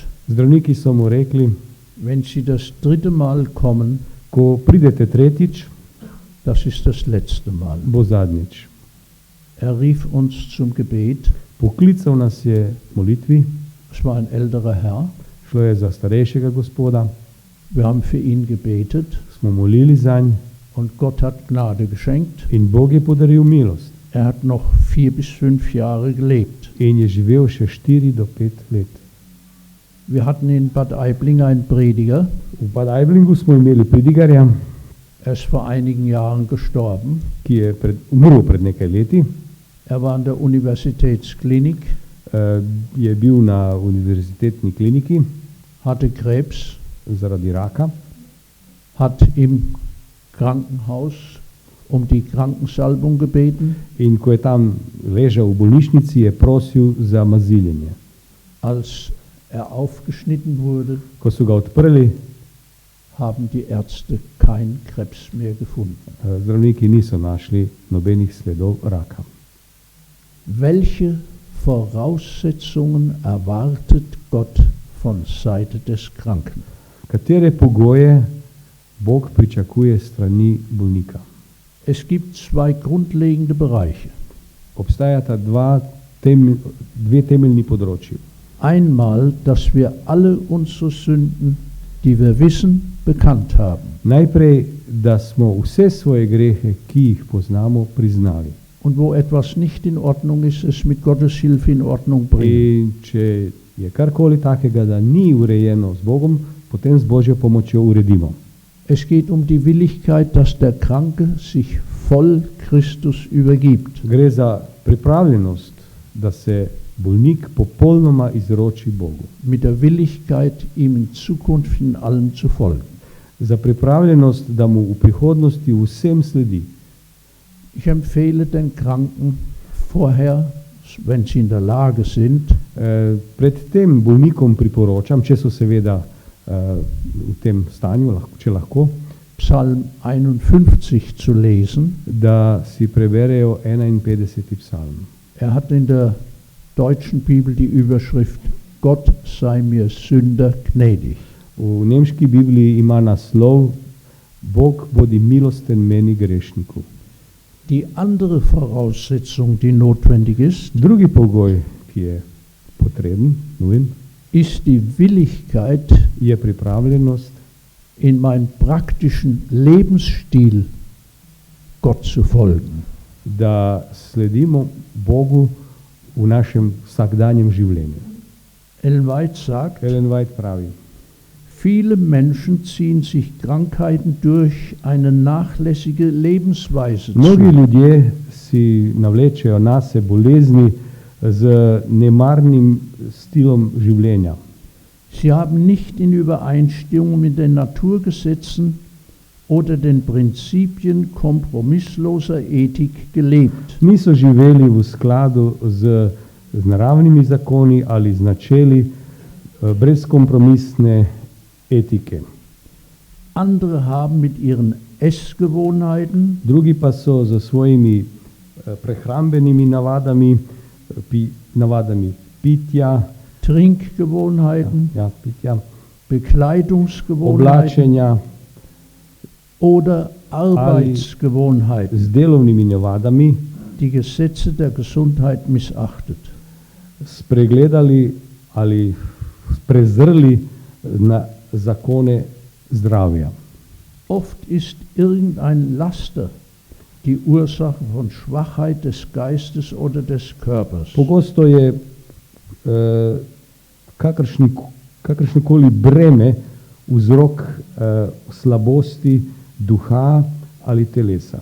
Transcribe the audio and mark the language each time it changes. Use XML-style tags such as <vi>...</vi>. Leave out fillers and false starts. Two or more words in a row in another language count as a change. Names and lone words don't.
<sl>Zdravniki so mu rekli,</sl> <de>wenn Sie das 3. Mal kommen,</de> <sl>ko pridete tretjič,</sl> <de>das ist das letzte Mal.</de> <sl>bo zadnjič.</sl> <de>Er rief uns zum Gebet.</de> <sl>Poklical nas je k molitvi,</sl> <de>Es war ein älterer Herr.</de> <sl>šlo je za starejšega gospoda,</sl> <de>Wir haben für ihn gebetet</de> <sl>smo molili zanj</sl> <de>und Gott hat Gnade geschenkt.</de> <sl>in Bog je podaril milost</sl> <de>Er hat noch 4 bis 5 Jahre gelebt.</de> <sl>in je živel še 4 do 5 let.</sl> <de>Wir hatten in Bad Aibling einen Prediger.</de> <sl>V Bad Aiblingu smo imeli predigarja,</sl> <de>Er ist vor einigen Jahren gestorben.</de> <sl>ki je umrl pred nekaj leti.</sl> <de>Er war in der Universitätsklinik,</de> <sl>Je bil na univerzitetni kliniki</sl> <de>hatte Krebs,</de> <sl>zaradi raka,</sl> <de>hat im Krankenhaus um die Krankensalbung gebeten.</de> <sl>in ko je tam ležal v bolnišnici, je prosil za maziljenje.</sl> <de>Als er aufgeschnitten wurde,</de> <sl>Ko so ga odprli,</sl> <de>haben die Ärzte keinen Krebs mehr gefunden.</de> <sl>zdravniki niso našli nobenih sledov raka.</sl> <de>Welche Voraussetzungen erwartet Gott von Seite des Kranken?</de> <sl>Katere pogoje Bog pričakuje strani bolnika?</sl> <de>Es gibt 2 grundlegende Bereiche.</de> <sl>Obstajata dve temeljni področji.</sl> <de>Einmal, dass wir alle unsere Sünden, die wir wissen, bekannt haben.</de> <sl>Najprej, da smo vse svoje grehe, ki jih poznamo, priznali.</sl> <de>Und wo etwas nicht in Ordnung ist, es mit Gottes Hilfe in Ordnung bringen.</de> <sl>In če je karkoli takega, da ni urejeno z Bogom, potem z Božjo pomočjo uredimo.</sl> <de>Es geht um die Willigkeit, dass der Kranke sich voll Christus übergibt.</de> <sl>Gre za pripravljenost, da se bolnik popolnoma izroči Bogu.</sl> <de>Mit der Willigkeit, ihm in Zukunft in allem zu folgen.</de> <sl>Za pripravljenost, da mu v prihodnosti vsem sledi.</sl> <de>Ich empfehle den Kranken vorher, wenn sie in der Lage sind,</de> <sl>Pred tem bolnikom priporočam, če so seveda v tem stanju, če lahko,</sl> <de>Psalm 51 zu lesen.</de> <sl>da si preberejo 51. psalm.</sl> <de>Er hat in der deutschen Bibel die Überschrift Gott sei mir Sünder gnädig.</de> <sl>V nemški Bibliji ima naslov Bog bodi milosten meni grešniku.</sl> <de>Die andere Voraussetzung, die notwendig ist,</de> <sl>Drugi pogoj, ki je potreben, nujen,</sl> <de>ist die Willigkeit,</de> <sl>je pripravljenost,</sl> <de>in meinem praktischen Lebensstil Gott zu folgen.</de> <sl>da sledimo Bogu v našem vsakdanjem življenju.</sl> <de>Ellen White sagt,</de> <sl>Ellen White pravi,</sl> <de>viele Menschen ziehen sich Krankheiten durch eine nachlässige Lebensweise</de> <sl>mnogi</sl> <de>zu.</de> <sl>ljudje si navlečejo nase bolezni z nemarnim stilom življenja.</sl> <de>Sie haben nicht in Übereinstimmung mit den Naturgesetzen oder den Prinzipien kompromissloser Ethik gelebt.</de> <sl>Niso živeli v skladu z naravnimi zakoni ali z načeli brezkompromisne etike.</sl> <de>Andere haben mit ihren Essgewohnheiten,</de> <sl>Drugi pa so za svojimi prehrambenimi navadami pitja,</sl> <de>Trinkgewohnheiten, Bekleidungsgewohnheiten</de> <sl>oblačenja</sl> <de>oder Arbeitsgewohnheiten,</de> <sl>z delovnimi navadami</sl> <de>die Gesetze der Gesundheit missachtet.</de> <sl>spregledali ali prezrli na zakone zdravja.</sl> <de>Oft ist irgendein Laster die Ursache von Schwachheit des Geistes oder des Körpers.</de> <sl>Pogosto je kakršnokoli breme vzrok slabosti duha ali telesa.</sl>